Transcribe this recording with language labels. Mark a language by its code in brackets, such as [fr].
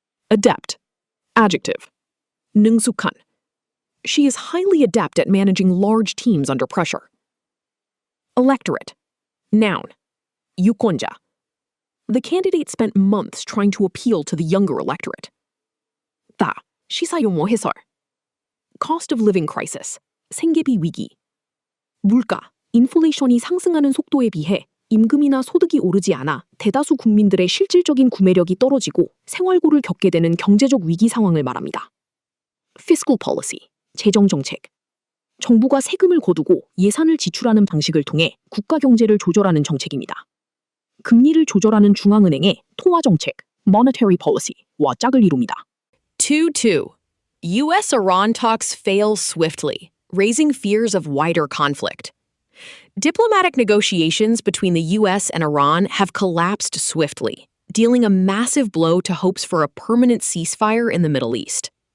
[en] Adept, adjective, [ko] 능숙한. [en] She is highly adept at managing large teams under pressure. Electorate, noun, [ko] 유권자. [en] The candidate spent months trying to appeal to the younger electorate. [ko] 다, 시사용어 해설. [en] Cost of living crisis, [ko] 생계비 위기. 물가, 인플레이션이 상승하는 속도에 비해 임금이나 소득이 오르지 않아 대다수 국민들의 실질적인 구매력이 떨어지고 생활고를 겪게 되는 경제적 위기 상황을 말합니다. [en] Fiscal policy, [ko] 재정정책. 정부가 세금을 거두고 예산을 지출하는 방식을 통해 국가 경제를 조절하는 정책입니다. 금리를 조절하는 중앙은행의 통화정책, monetary policy와 짝을 이룹니다. [en] 2-2. U.S.-Iran talks fail swiftly, raising fears of wider conflict. Diplomatic negotiations between the U.S. and Iran have collapsed swiftly, dealing a massive blow to hopes for a permanent ceasefire in the Middle East.